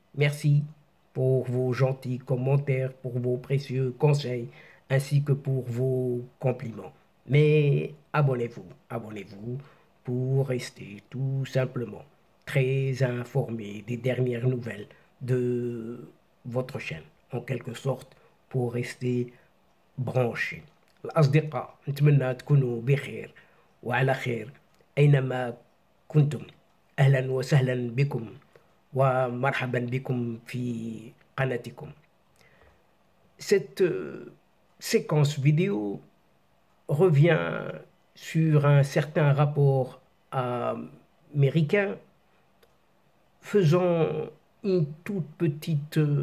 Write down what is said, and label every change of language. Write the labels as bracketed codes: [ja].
[fr] Merci pour vos gentils commentaires, pour vos précieux conseils, ainsi que pour vos compliments. Mais abonnez-vous pour rester tout simplement très informé des dernières nouvelles de votre chaîne, en quelque sorte, pour rester branché. [ar] الأصدقاء نتمنى تكونوا بخير وعلى خير أينما كنتم. أهلا وسهلا بكم ومرحبا بكم في قناتكم. [fr] Cette séquence vidéo revient sur un certain rapport américain faisant une toute petite